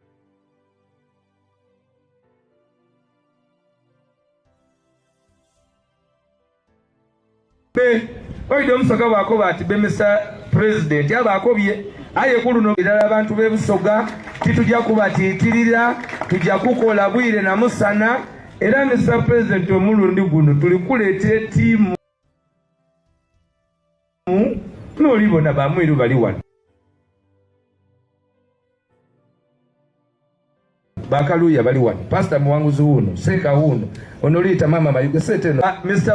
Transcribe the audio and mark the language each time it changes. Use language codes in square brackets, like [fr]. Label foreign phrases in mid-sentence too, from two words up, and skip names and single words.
[xog] oide omusoga bwakoba ati bemesa president abakobye aye kuluno irala abantu bebusoga titujja kubatiikirira tujja kukola bwire na musana era Mr. President omulundi guno tulikuleetera ttiimu n'olibona bamwiru bali wano Bakaluya bali wano Pastor Muwanguzi wuno Seka wuno onolita mama bayuge seteno Mr.